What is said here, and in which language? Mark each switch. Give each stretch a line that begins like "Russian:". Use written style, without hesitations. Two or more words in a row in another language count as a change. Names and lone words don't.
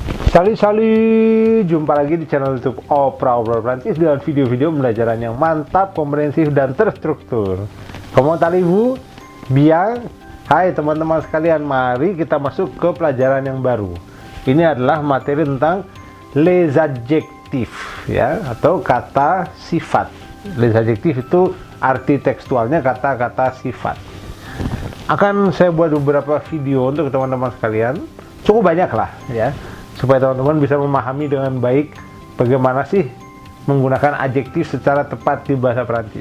Indonesian: Salut, jumpa lagi di channel YouTube Oprah Prancis dengan video-video pembelajaran yang mantap, komprehensif, dan terstruktur.
French: Comment allez-vous? Bien?
Indonesian: Hai teman-teman sekalian, mari kita masuk ke pelajaran yang baru. Ini adalah materi tentang
French: les adjectifs,
Indonesian: ya, atau kata sifat.
French: Les adjectifs
Indonesian: itu arti tekstualnya kata-kata sifat. Akan saya buat beberapa video untuk teman-teman sekalian, cukup banyak lah, ya, supaya teman-teman bisa memahami dengan baik bagaimana sih menggunakan adjektif secara tepat di bahasa Prancis.